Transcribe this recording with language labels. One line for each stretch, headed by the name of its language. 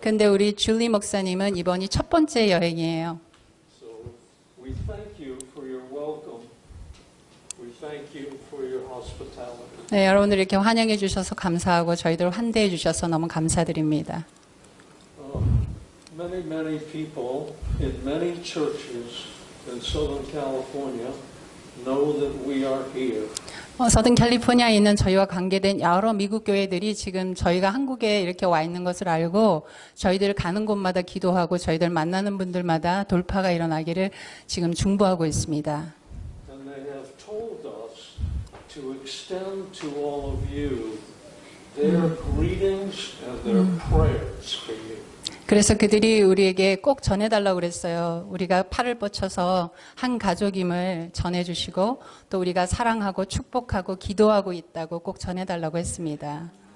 Korean: 근데 우리 줄리 목사님은 이번이 첫 번째 여행이에요.
English: So we thank you for your welcome. We thank you for your hospitality.
Korean: 네, 여러분들 이렇게 환영해 주셔서 감사하고 저희들 환대해 주셔서 너무 감사드립니다.
English: Many people in many churches in Southern California know that we are here.
Korean: 서든 캘리포니아에 있는 저희와 관계된 여러 미국 교회들이 지금 저희가 한국에 이렇게 와 있는 것을 알고 저희들 가는 곳마다 기도하고 저희들 만나는 분들마다 돌파가 일어나기를 지금 중보하고 있습니다.
English: And they have told us to extend to all of you their greetings and their prayers for you.
Korean: 그래서 그들이 우리에게 꼭 전해달라고 그랬어요. 우리가 팔을 뻗쳐서 한 가족임을 전해주시고 또 우리가 사랑하고 축복하고 기도하고 있다고 꼭 전해달라고 했습니다.